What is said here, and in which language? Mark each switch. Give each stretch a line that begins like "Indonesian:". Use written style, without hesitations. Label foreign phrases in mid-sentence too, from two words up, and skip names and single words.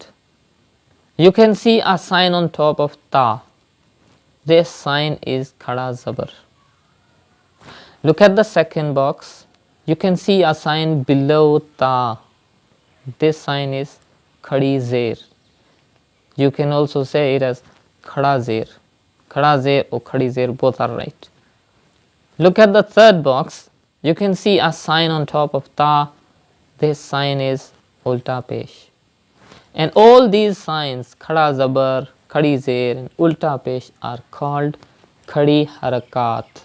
English: You can see a sign on top of ta. This sign is
Urdu: کھڑا زبر.
English: Look at the second box. You can see a sign below ta. This sign is
Urdu: کھڑی زیر.
English: You can also say it as
Urdu: کھڑا زیر. کھڑا زیر
English: or
Urdu: کھڑی زیر,
English: both are right. Look at the third box. You can see a sign on top of ta. This sign is
Urdu: الٹا پیش.
English: And all these signs,
Urdu: کھڑا زبر, کھڑی زیر
English: and
Urdu: الٹا پیش,
English: are called
Urdu: کھڑی حرکت.